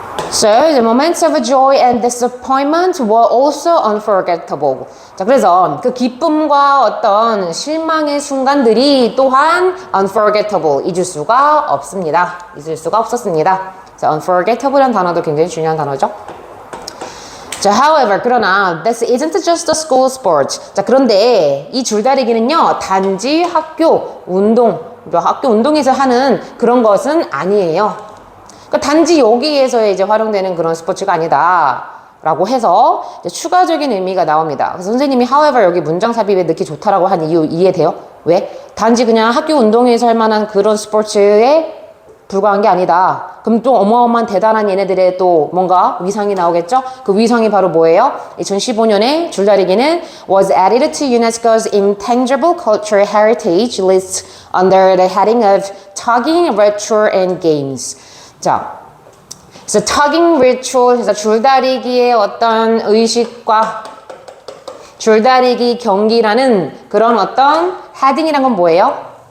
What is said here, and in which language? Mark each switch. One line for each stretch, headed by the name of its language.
English: So, the moments of joy and disappointment were also unforgettable.
Korean: 자, 그래서 그 기쁨과 어떤 실망의 순간들이 또한 unforgettable, 잊을 수가 없습니다. 잊을 수가 없었습니다. 그래서 unforgettable이라는 단어도 굉장히 중요한 단어죠.
English: 자, however, 그러나 this isn't just a school sport.
Korean: 자, 그런데 이 줄다리기는요, 단지 학교 운동에서 하는 그런 것은 아니에요. 그러니까 단지 여기에서 이제 활용되는 그런 스포츠가 아니다라고 해서 이제 추가적인 의미가 나옵니다. 그래서 선생님이 however 여기 문장 삽입에 넣기 좋다라고 한 이유 이해돼요? 왜? 단지 그냥 학교 운동회에서 할 만한 그런 스포츠에 불과한 게 아니다. 그럼 또 어마어마한 대단한 얘네들의 또 뭔가 위상이 나오겠죠? 그 위상이 바로 뭐예요? 2015년에 줄다리기는
English: was added to UNESCO's Intangible Cultural Heritage list under the heading of Tugging Ritual and Games.
Korean: 자, 그래서 tugging ritual, 그래서 줄다리기의 어떤 의식과 줄다리기 경기라는 그런 어떤 헤딩이란 건 뭐예요?